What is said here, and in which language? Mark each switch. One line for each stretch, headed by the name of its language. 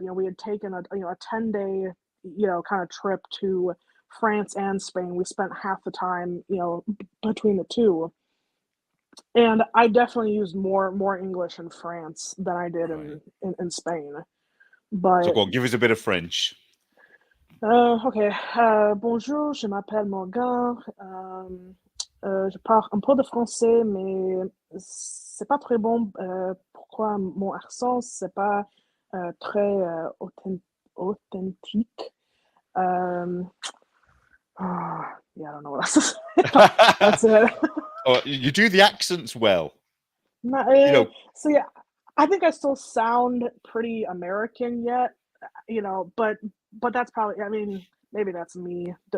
English: We had taken a 10-day kind of trip to France and Spain. We spent half the time between the two, and I definitely used more English in France than I did Right. in Spain. So But go on, give us a bit of French.
French: ok, bonjour, je m'appelle Morgan. Je parle un peu de français, mais c'est pas très bon. Pourquoi mon accent, c'est pas très authentique.
English: Yeah, I don't know what else to say. That's it. Oh, you do the accents well. No, so yeah, I think I still sound pretty American yet, but that's probably, I mean, maybe that's me.